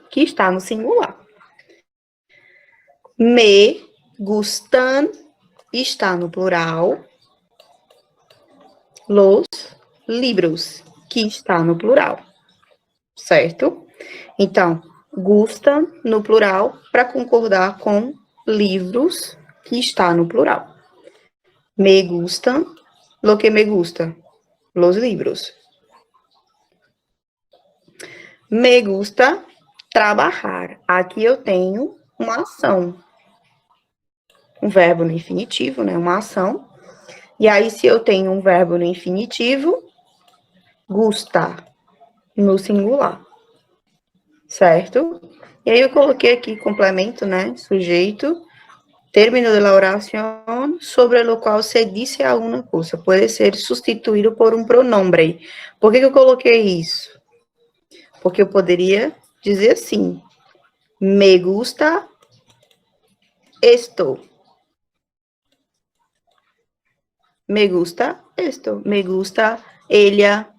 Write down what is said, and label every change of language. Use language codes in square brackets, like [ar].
[pt] Que está no singular. Me gustan está no plural. Los libros, que está no plural, certo? Então, gusta no plural para concordar com livros, que está no plural. [es] Me gustan, lo que me gusta, los libros. [pt] Me gusta trabalhar. Aqui eu tenho uma ação. Um verbo no infinitivo, né? Uma ação. E aí, se eu tenho um verbo no infinitivo, gusta no singular. Certo? E aí eu coloquei aqui complemento, né? [es] Sujeito, término de la oración sobre lo cual se dice alguna cosa. [pt] Pode ser substituído por um pronombre. Por que eu coloquei isso? Porque eu poderia dizer assim: me gusta esto. [es] Me gusta esto. Me gusta ella.